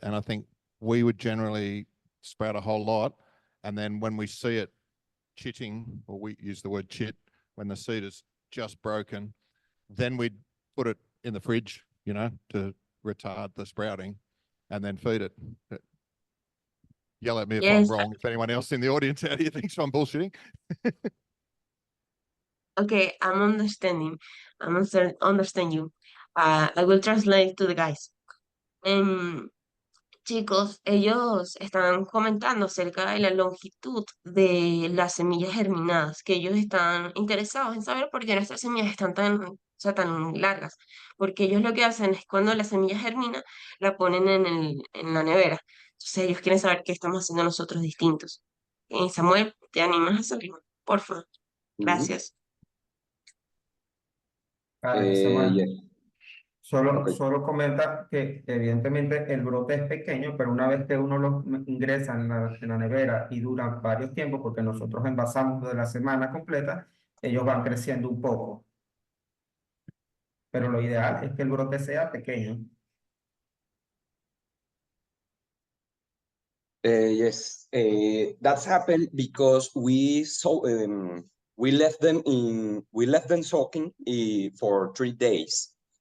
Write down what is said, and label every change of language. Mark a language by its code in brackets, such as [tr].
[en] And I think we would generally sprout a whole lot, and then when we see it chitting, or we use the word chit, when the seed is just broken, then we'd put it in the fridge, to retard the sprouting, and then feed it. Yell at me if I'm Yes. wrong. If anyone else in the audience out here thinks I'm bullshitting. Okay, I'm understanding. Understand you. I will translate to the guys. [es] Chicos, ellos están comentando acerca de la longitud de las semillas germinadas, que ellos están interesados en saber por qué nuestras semillas están tan largas, porque ellos lo que hacen es cuando la semilla germina, la ponen en la nevera. Entonces ellos quieren saber qué estamos haciendo nosotros distintos. Samuel, ¿te animas a hacerlo? Por favor. Gracias. Samuel. [en] Yes. [es] Solo comenta que evidentemente el brote es pequeño, pero una vez que uno lo ingresa en la nevera y dura varios tiempos, porque nosotros envasamos de la semana completa, ellos van creciendo un poco. Pero lo ideal es que el brote sea pequeño. [en] Yes, that's happened because we left them soaking for 3 days.